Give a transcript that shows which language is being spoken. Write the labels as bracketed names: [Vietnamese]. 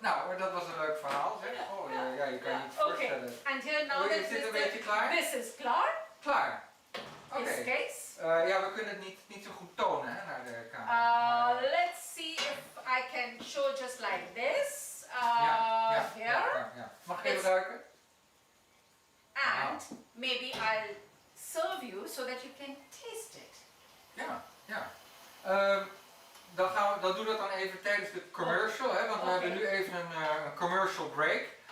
[Dutch] Nou, dat was een leuk verhaal, zeg. Oh ja, je kan je niet voorstellen. [English] And here now [Dutch] Is dit een beetje klaar? [English] This is [Dutch] klaar. Klaar. Oké. [English] This case. [Dutch] Ja, we kunnen het niet zo goed tonen, hè, naar de camera. [English] Let's see if I can show just like this. Here. [Dutch] Ja. Mag ik even ruiken? [English] And maybe I'll serve you so that you can taste it. [Dutch] Ja. Dan doe dat dan even tijdens de commercial, hè, want we hebben nu even een commercial break.